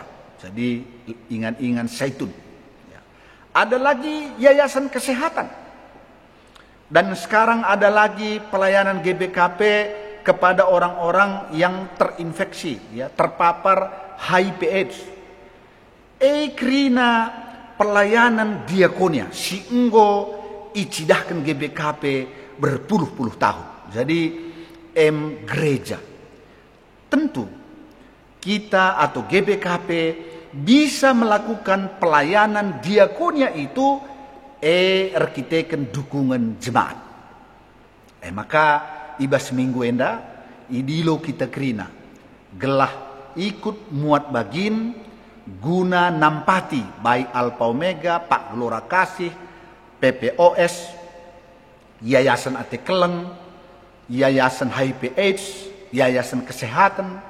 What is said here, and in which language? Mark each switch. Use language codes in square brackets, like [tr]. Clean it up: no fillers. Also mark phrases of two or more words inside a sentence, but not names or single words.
[id] Jadi ingat-ingat Zaitun. Ya. Ada lagi Yayasan Kesehatan. Dan sekarang ada lagi pelayanan GBKP kepada orang-orang yang terinfeksi, ya, terpapar HIV/AIDS. [btx] Krina pelayanan diakonia singgo icidahkan GBKP berpuluh-puluh tahun. [id] Jadi gereja. Tentu kita atau GBKP bisa melakukan pelayanan diakonia itu erkiteken dukungan jemaat. [btx] Maka iba seminggu enda idilo kita kerina gelah ikut muat bagin guna nampati baik Alpha Omega, Pak Gelora Kasih, PPOS, Yayasan Ate Keleng, [id] Yayasan HIV/AIDS, Yayasan Kesehatan.